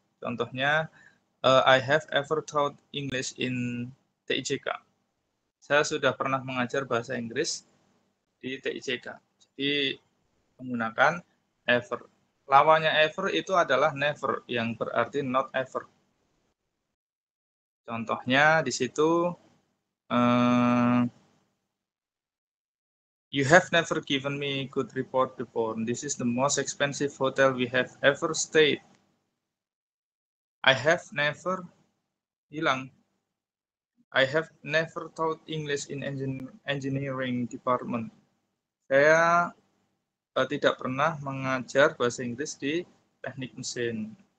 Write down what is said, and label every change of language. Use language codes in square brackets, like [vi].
[id] Contohnya, [en] I have ever taught English in TIJK. [id] Saya sudah pernah mengajar bahasa Inggris di TIJK. Jadi menggunakan ever. Lawannya ever itu adalah never, yang berarti not ever. Contohnya di situ, [en] you have never given me good report before. This is the most expensive hotel we have ever stayed. I have never, [id] hilang. [en] I have never taught English in engineering department. [id] Saya tidak pernah mengajar bahasa Inggris di teknik mesin.